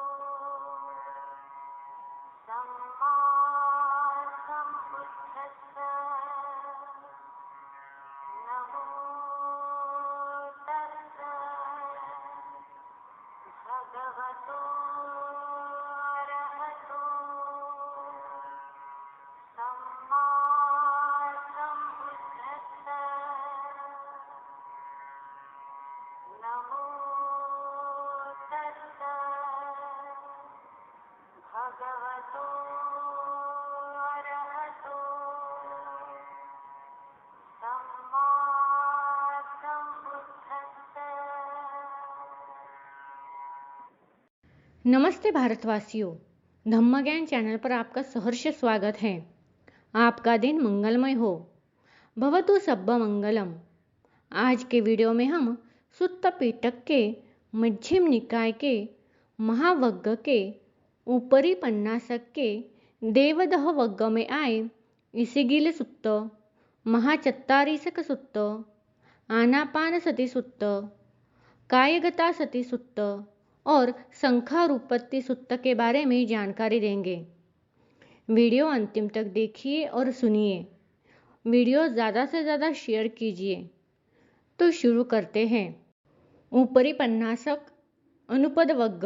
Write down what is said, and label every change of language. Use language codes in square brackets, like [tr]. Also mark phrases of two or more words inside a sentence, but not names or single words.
[pi] सम्मा सम्बुद्धस्सा नमो तस्सा भगवतो अरहतो सम्मा सम्बुद्धस्सा नमो तस्सा भगवतो अरहतो सम्मा सम्बुद्धस्सा। [hi] नमस्ते भारतवासियों, धम्म ज्ञान चैनल पर आपका सहर्ष स्वागत है। आपका दिन मंगलमय हो। [pi] भवतु सब्ब मंगलम। [hi] आज के वीडियो में हम सुत्त पिटक के मध्यम निकाय के महावग्ग के ऊपरी पन्नासक के देवदह वग्ग में आए इसिगिल सुत्त, महाचत्तारीसक सुत्त, आनापान सति सुत्त, कायगता सति सुत्त और संख्यारूपत्ति सुत्त के बारे में जानकारी देंगे। वीडियो अंतिम तक देखिए और सुनिए। वीडियो ज़्यादा से ज़्यादा शेयर कीजिए। तो शुरू करते हैं। ऊपरी पन्नासक अनुपद वग्ग।